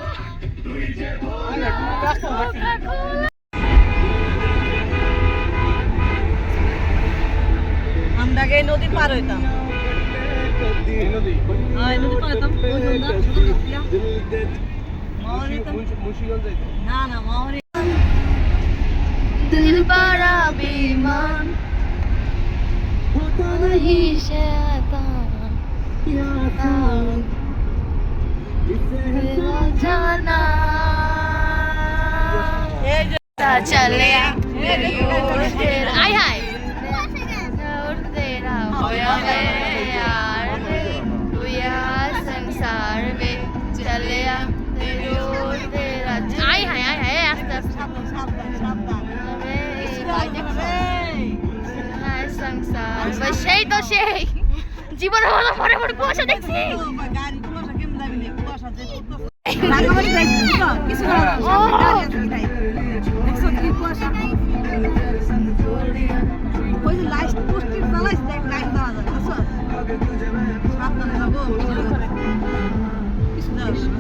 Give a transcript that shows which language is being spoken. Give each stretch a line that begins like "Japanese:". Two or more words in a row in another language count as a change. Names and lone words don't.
Bangla: আমরা গে নদী পার হইতাম নদী পার হইতাম না না মাওরি
Hindi: दिल बड़ा बेईमान नहीं शैतान तेरा जाना चले आय हाय तेरा होया है यार तू यार संसार में चले तेरा आय हाय आस्ते आस्ते
Bangla: সংসার সেই তো সেই জীবনে হলো মনে মনে কুয়াশা দেখছি গাড়ি কুয়াশা কেমন যাবি না কুয়াশা যে রাঙামাটি যাইছি তো কিছু না দেখছো কি কুয়াশা ওই যে লাইট পোস্টার চালাইছ দেখ লাইট দেওয়া যায় বুঝছো সাবধানে যাবো কিছু না